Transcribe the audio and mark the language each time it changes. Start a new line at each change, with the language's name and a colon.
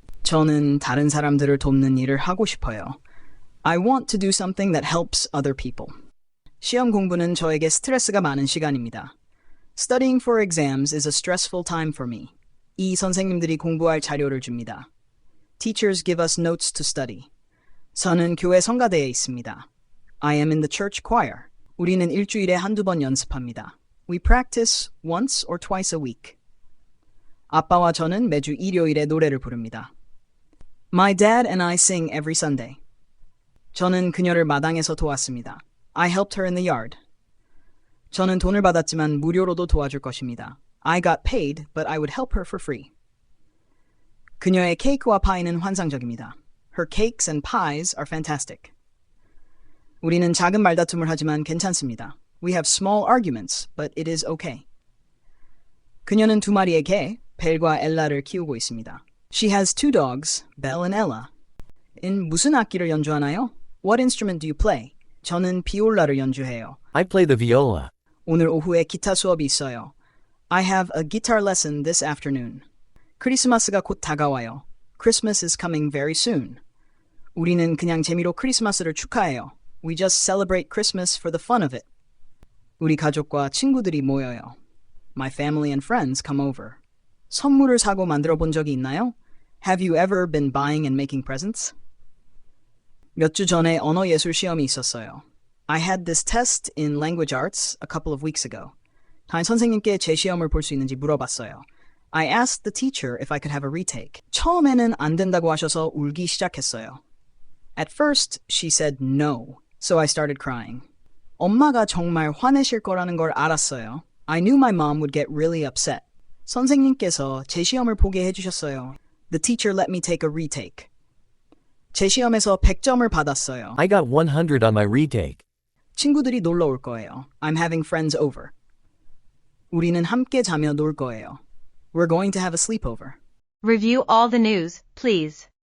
Korean: 저는 다른 사람들을 돕는 일을 하고 싶어요.
English: I want to do something that helps other people.
Korean: 시험 공부는 저에게 스트레스가 많은 시간입니다.
English: Studying for exams is a stressful time for me.
Korean: 이 선생님들이 공부할 자료를 줍니다.
English: Teachers give us notes to study.
Korean: 저는 교회 성가대에 있습니다.
English: I am in the church choir.
Korean: 우리는 일주일에 한두 번 연습합니다.
English: We practice once or twice a week.
Korean: 아빠와 저는 매주 일요일에 노래를 부릅니다.
English: My dad and I sing every Sunday.
Korean: 저는 그녀를 마당에서 도왔습니다.
English: I helped her in the yard.
Korean: 저는 돈을 받았지만 무료로도 도와줄 것입니다.
English: I got paid, but I would help her for free.
Korean: 그녀의 케이크와 파이는 환상적입니다.
English: Her cakes and pies are fantastic.
Korean: 우리는 작은 말다툼을 하지만 괜찮습니다.
English: We have small arguments, but it is okay.
Korean: 그녀는 2마리의 개, 벨과 엘라를 키우고 있습니다.
English: She has 2 dogs, Belle and Ella.
Korean: 인 무슨 악기를 연주하나요?
English: What instrument do you play?
Korean: 저는 비올라를 연주해요.
English: I play the viola.
Korean: 오늘 오후에 기타 수업이 있어요.
English: I have a guitar lesson this afternoon.
Korean: 크리스마스가 곧 다가와요.
English: Christmas is coming very soon.
Korean: 우리는 그냥 재미로 크리스마스를 축하해요.
English: We just celebrate Christmas for the fun of it.
Korean: 우리 가족과 친구들이 모여요.
English: My family and friends come over.
Korean: 선물을 사고 만들어 본 적이 있나요?
English: Have you ever been buying and making presents?
Korean: 몇 주 전에 언어 예술 시험이 있었어요.
English: I had this test in language arts a couple of weeks ago.
Korean: 단 선생님께 제 시험을 볼 수 있는지 물어봤어요.
English: I asked the teacher if I could have a retake.
Korean: 처음에는 안 된다고 하셔서 울기 시작했어요.
English: At first, she said no, so I started crying.
Korean: 엄마가 정말 화내실 거라는 걸 알았어요.
English: I knew my mom would get really upset.
Korean: 선생님께서 제 시험을 보게 해주셨어요.
English: The teacher let me take a retake.
Korean: 제 시험에서 100점을 받았어요.
English: I got 100 on my retake.
Korean: 친구들이 놀러 올 거예요.
English: I'm having friends over.
Korean: 우리는 함께 자며 놀 거예요.
English: We're going to have a sleepover. Review all the news, please.